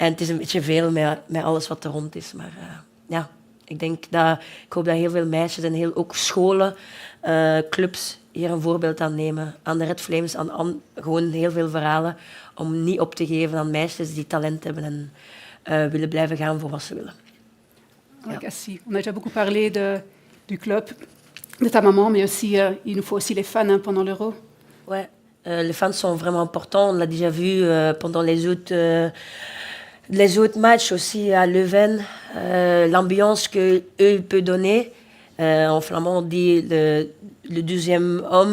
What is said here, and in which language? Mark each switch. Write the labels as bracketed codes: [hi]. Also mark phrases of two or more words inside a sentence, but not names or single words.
[nl] En het is een beetje veel met alles wat er rond is. Maar ja, ik hoop dat heel veel meisjes en ook scholen, clubs hier een voorbeeld aan nemen. Aan de Red Flames, aan gewoon heel veel verhalen. Om niet op te geven aan meisjes die talent hebben en willen blijven gaan voor wat ze willen. Ja. [fr] On a déjà beaucoup parlé du club, de ta maman, mais aussi, il nous faut aussi les fans pendant l'Euro. Ouais, les fans sont vraiment importants. On l'a déjà vu pendant les autres matchs aussi à Leuven. L'ambiance qu'eux peuvent donner. En flamand, on dit le deuxième homme.